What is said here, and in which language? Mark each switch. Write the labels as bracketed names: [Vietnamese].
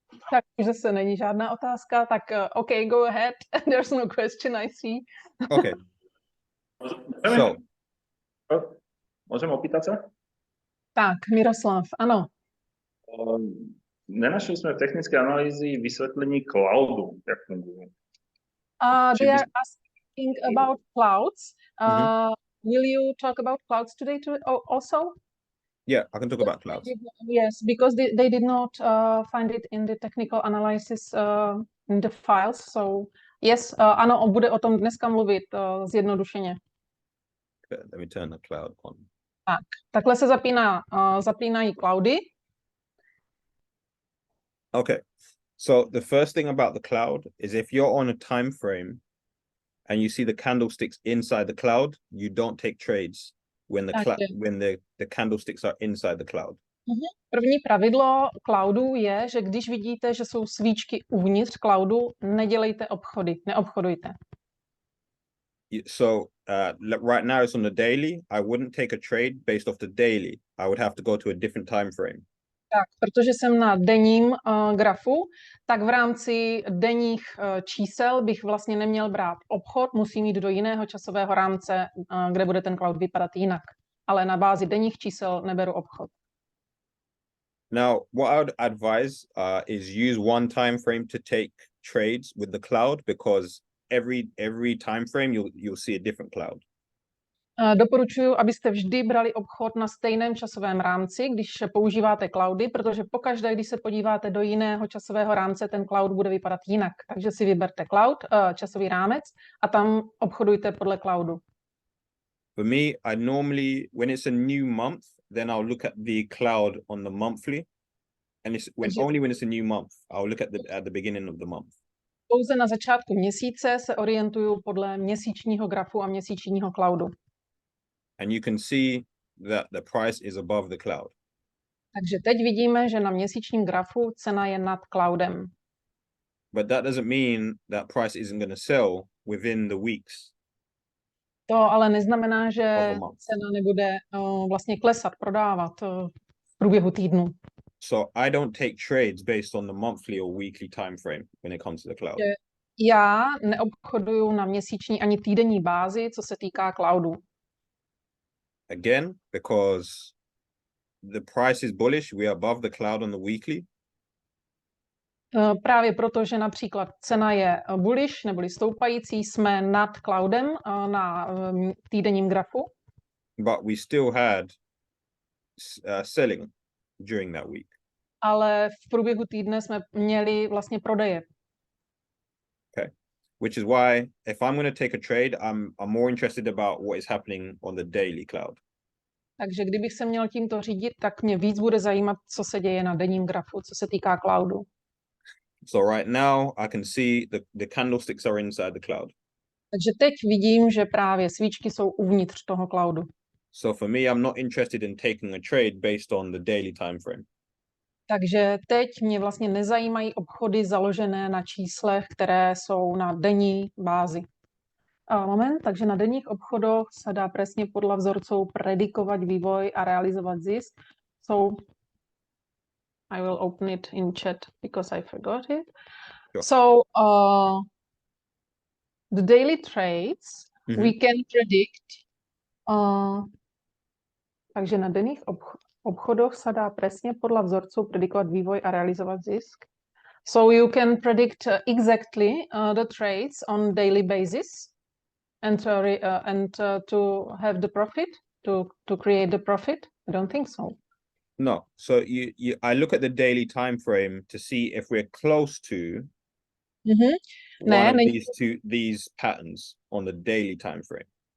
[Czech] Tak už zase není žádná otázka, tak okay, [English] go ahead. There's no question, I see. Okay. So, [Slovak] Môžem opýtať sa? [Czech] Tak, Miroslav, ano. [Slovak] Nenašli sme v technickej analýzy vysvetlení cloudu, jak fungujú. [English] They are asking about clouds. Will you talk about clouds today also? yeah, I can talk about clouds. Yes, because they did not find it in the technical analysis in the files. So yes, [Czech] ano, bude o tom dneska mluvit zjednodušeně. [English] Let me turn the cloud on. [Czech] Tak, takhle se zapínají cloudy. [English] Okay. So the first thing about the cloud is if you're on a time frame and you see the candlesticks inside the cloud, you don't take trades when the candlesticks are inside the cloud. [Czech] První pravidlo cloudu je, že když vidíte, že jsou svíčky uvnitř cloudu, nedělejte obchody, neobchodujte. [English] So right now it's on the daily. I wouldn't take a trade based off the daily. I would have to go to a different time frame. [Czech] Tak, protože jsem na denním grafu, tak v rámci denních čísel bych vlastně neměl brát obchod, musím jít do jiného časového rámce, kde bude ten cloud vypadat jinak. Ale na bázi denních čísel neberu obchod. [English] Now, what I would advise is use one time frame to take trades with the cloud, because every time frame you'll see a different cloud. [Czech] Doporučuji, abyste vždy brali obchod na stejném časovém rámci, když používáte cloudy, protože pokaždé, když se podíváte do jiného časového rámce, ten cloud bude vypadat jinak. Takže si vyberte cloud, časový rámec, a tam obchodujte podle cloudu. [English] For me, I normally, when it's a new month, then I'll look at the cloud on the monthly, and only when it's a new month, I'll look at the beginning of the month. [Czech] Pouze na začátku měsíce se orientuju podle měsíčního grafu a měsíčního cloudu. [English] And you can see that the price is above the cloud. [Czech] Takže teď vidíme, že na měsíčním grafu cena je nad cloudem. [English] But that doesn't mean that price isn't going to sell within the weeks. [Czech] To ale neznamená, že [English] of a month. [Czech] cena nebude vlastně klesat, prodávat v průběhu týdnu. [English] So I don't take trades based on the monthly or weekly time frame when it comes to the cloud. [Czech] Já neobchoduju na měsíční ani týdenní bázi, co se týká cloudu. [English] Again, because the price is bullish, we are above the cloud on the weekly. [Czech] Právě proto, že například cena je bullish neboli stoupající, jsme nad cloudem na týdenním grafu. [English] But we still had selling during that week. [Czech] Ale v průběhu týdne jsme měli vlastně prodeje. [English] Okay. Which is why if I'm going to take a trade, I'm more interested about what is happening on the daily cloud. [Czech] Takže kdybych se měl tímto řídit, tak mě víc bude zajímat, co se děje na denním grafu, co se týká cloudu. [English] So right now I can see the candlesticks are inside the cloud. [Czech] Takže teď vidím, že právě svíčky jsou uvnitř toho cloudu. [English] So for me, I'm not interested in taking a trade based on the daily time frame. [Czech] Takže teď mě vlastně nezajímají obchody založené na číslech, které jsou na denní bázi. [Slovak] Moment, takže na denních obchodoch sa dá presne podľa vzorcov predikovať vývoj a realizovať zisk. [English] So I will open it in chat because I forgot it. Sure. So the daily trades Mhm. we can predict. [Slovak] Takže na denných obchodoch sa dá presne podľa vzorcov predikovať vývoj a realizovať zisk. [English] So you can predict exactly the trades on daily basis and to have the profit, to create the profit? I don't think so. No, so I look at the daily time frame to see if we're close to one of these patterns on the daily time frame.